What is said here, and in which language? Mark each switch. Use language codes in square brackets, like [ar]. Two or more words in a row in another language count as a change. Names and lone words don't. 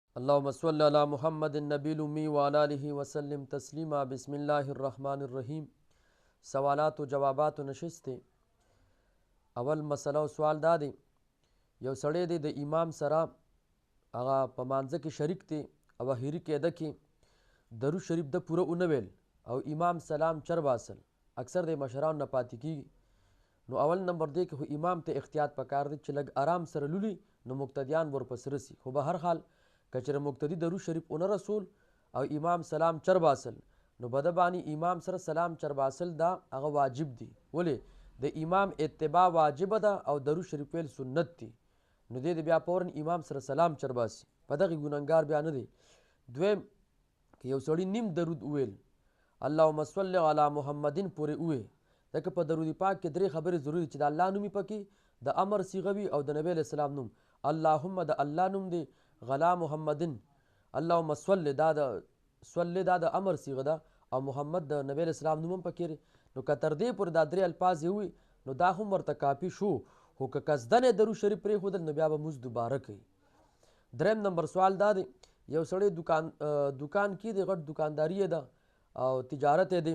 [ar] اللهم صل على محمد النبي الأمي وعلى آله وسلم تسلیما. بسم الله الرحمن الرحیم. [ps] سوالات و جوابات و نشست. اول مسله او سوال دا دی، یو سړی دی د امام سره هغه په مانځه کې شریک دی او اخري قاعده کې درود شریف د پوره ونه ویل او امام سلام چر باسل. اکثر د مشرانو نه پاتې کیږي. نو اول نمبر دی که امام ته احتیاط پکار دی چې لږ آرام سره لولي نو مقتدیان ورپسې رسي. خو به هر حال که چېرې مقتدي درود شریف ونه رسول او امام سلام چر باسل نو به د باندې امام سره سلام چر باسل دا هغه واجب دی. ولې د امام اتباع واجبه ده او درود شریف ویل سنت دی. نو دی بیا فورا امام سره سلام چر باسي، په دغه ګنهګار بیا نه دی. دویم که یو سړي نیم درود وویل [ar] اللهم صل علی محمدین [ps] پورې ووی، ځکه په درود پاک کې درې خبرې ضروري چې د الله نوم پکې د امر صیغه وي او د [ar] نبی علیه السلام [ps] نوم. اللهم د الله نوم دی، غلا محمدن [ar] اللهم صل [ps] دا د امر صیغه ده او محمد د [ar] نبی علیه السلام [ps] نوم هم پکې. نو که تر دې پورې دا درې الفاظ یې وي نو دا هم ورته کافي شو. خو که قصدن یې درود شریف پرېښودل نو بیا به مونځ دوباره کوي. دریم نمبر سوال دا دی، یو سړی دکان کې دی، غټ دکانداري ده او تجارت یې دی.